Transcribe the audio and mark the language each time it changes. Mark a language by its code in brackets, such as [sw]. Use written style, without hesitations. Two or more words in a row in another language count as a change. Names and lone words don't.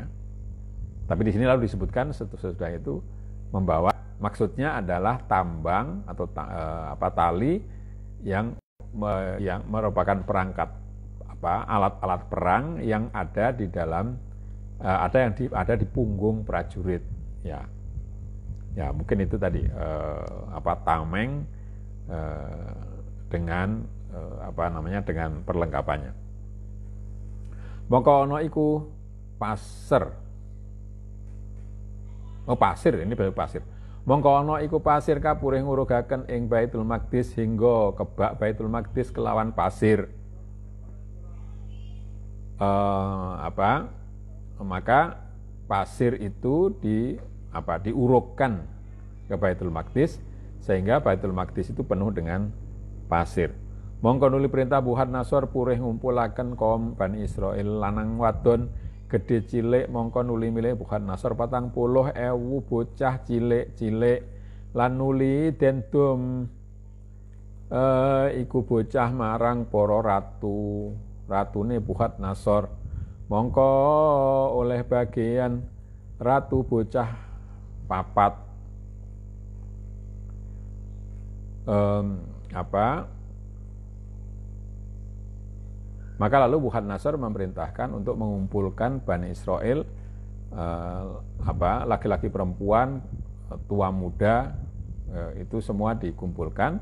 [id] Tapi di sini lalu disebutkan sesudah itu membawa, maksudnya adalah tambang atau tali yang merupakan perangkat alat-alat perang yang ada di dalam ada di punggung prajurit ya. Ya mungkin itu tadi tameng dengan dengan perlengkapannya. [jv] Mongko ana iku pasir. [id] Pasir, ini baru pasir. [jv] Mongko ana iku pasir kapurih ngurugaken ing Baitul Maqdis hingga kebak Baitul Maqdis kelawan pasir. [id] Maka pasir itu diurukkan ke Baitul Maqdis sehingga Baitul Maqdis itu penuh dengan pasir. [jv] Mongko nuli perintah Buhat Nasor purih ngumpulaken kaum Bani Israil lanang wadon gede cilik mongko nuli milih Buhat Nasor 40.000 bocah cilik-cilik lan nuli dendum iku bocah marang para ratune Buhat Nasor. Mongko oleh bagian ratu bocah 4. [id] Maka lalu Buhat Nasor memerintahkan untuk mengumpulkan Bani Israel, laki-laki perempuan, tua muda, itu semua dikumpulkan.